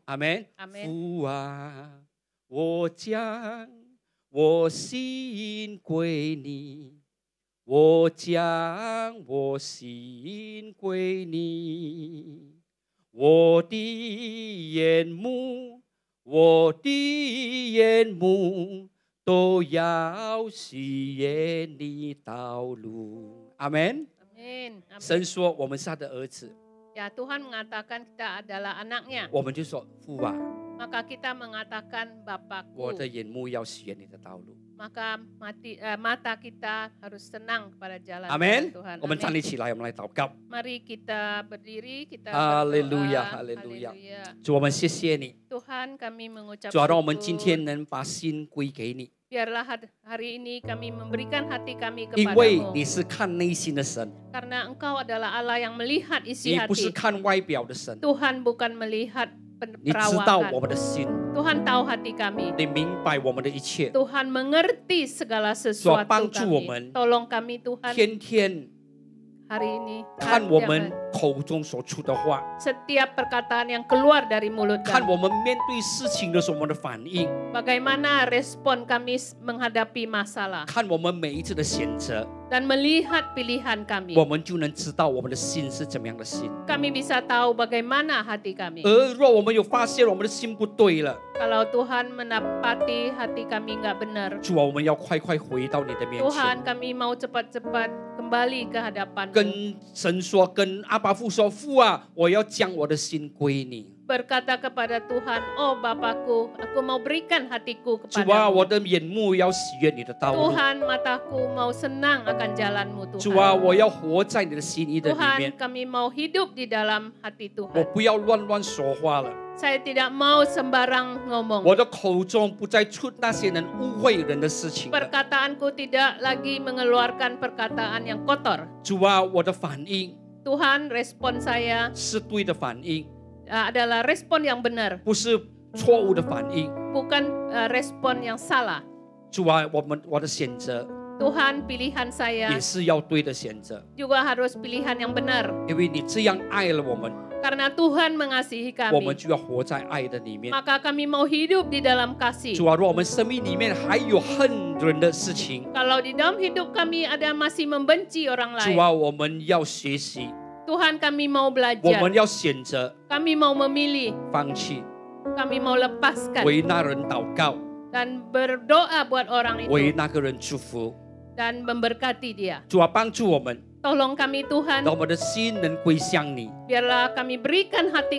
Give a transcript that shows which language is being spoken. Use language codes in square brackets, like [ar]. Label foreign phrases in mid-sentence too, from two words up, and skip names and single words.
[zh] 阿门。 [id] Amin. [zh] 父啊，我将我心归你，我将我心归你，我的眼目，我的眼目都要喜悦你道路。阿门。 [id] Amin. Amin. [zh] 神说我们是他的儿子， [id] Ya Tuhan mengatakan kita adalah anaknya. [zh] 我们就说父啊， [id] Maka kita mengatakan [zh] 我的 [id] Bapakku. [zh] 眼目要喜悦你的道路。 [id] Maka mata kita harus senang kepada jalan [zh] 阿门 [id] Tuhan. [zh] 我们站 [id] Amin. [zh] 立起来，我们来祷告。 [id] Mari kita berdiri, kita [zh] 哈利 [id] berdoa. [zh] 路亚，哈利路亚。 [id] Haleluya. [zh] 主，我们谢谢你， [id] Tuhan kami mengucap [zh] 主啊，让我们今 [id] syukur. [zh] 天能把心归给你， [id] Biarlah hari ini kami memberikan hati kami [zh] 因为 [id] kepadamu. [zh] 你是看内心的神， [id] Karena engkau adalah Allah yang melihat [zh] 你 [id] isi [zh] 不是 [id] hati. [zh] 看外表的神， [id] Tuhan bukan melihat [zh] 你知道我 [id] perawakan. [zh] 们的心， [id] Tuhan tahu hati kami. [zh] 你明白我们的一切， [id] Tuhan mengerti segala sesuatu [zh] 帮助我们。 [id] kami. Tolong kami Tuhan [zh] 天天 [id] hari ini. [zh] 看我们 [id] Jangan [zh] 口中所出的话， [id] setiap perkataan yang keluar dari mulut [zh] 看 [id] kami. [zh] 我们面对事情的时候我们的反应， [id] Bagaimana respon kami menghadapi masalah. [zh] 看我们每一次的选择， [id] Dan melihat pilihan kami. [zh] 我们就能知道我们的心是怎么样的心。 [id] Kami bisa tahu bagaimana hati kami. [zh] 而若我们有发现我们的心不对了， [id] Kalau Tuhan mendapati hati kami nggak benar. [zh] 主啊，我们要快快回到你的面前， [id] Tuhan kami mau cepat-cepat kembali ke hadapan-Mu. [zh] 跟神说，跟阿爸父说，父啊，我要将我的心归你。 [id] Berkata kepada Tuhan, oh Bapakku, aku mau berikan hatiku [zh] 主啊，我 [id] kepadamu. [zh] 的眼目要喜悦你的道路。 [id] Tuhan, mataku mau senang akan jalan-Mu [zh] 主啊， [id] Tuhan. [zh] 我要活在你的心意的里 [id] Tuhan, [zh] 面， [id] kami mau hidup di dalam hati [zh] 我 [id] Tuhan. [zh] 不要乱说话了， [id] Saya tidak mau sembarang ngomong. [zh] 我的口中不再出那些能误会人的事情了。 [id] Perkataanku tidak lagi mengeluarkan perkataan yang kotor. [zh] 主啊，我的反应 [id] Tuhan, respon saya [zh] 是对的反应， [id] adalah respon yang benar, [zh] 不是错误的反应。 [id] bukan respon yang salah. [zh] 主啊，我的选择 [id] Tuhan, pilihan saya [zh] 也是要对的选择， [id] juga harus pilihan yang benar. [zh] 因为你这样爱了我们， [id] Karena Tuhan mengasihi [zh] 我们 [id] kami, [zh] 就要活在爱的里面。 [id] maka kami mau hidup di dalam kasih. [zh] 主啊，如果我们生命里面还有恨人的事情， [id] Kalau di dalam hidup kami ada masih membenci orang [zh] 主 [id] lain, [zh] 啊，我们要学习， [id] Tuhan kami mau [zh] 我 [id] belajar, [zh] 们要选择 [id] kami mau memilih, [zh] 放弃， [id] kami mau lepaskan [zh] 为那人祷告， [id] dan berdoa buat orang [zh] 为 [id] itu [zh] 那个人祝福。 [id] dan memberkati dia. [zh] 主啊，帮助我们， [id] Tolong kami Tuhan, [zh] 让我们的心能归向你， [id] biarlah kami berikan hati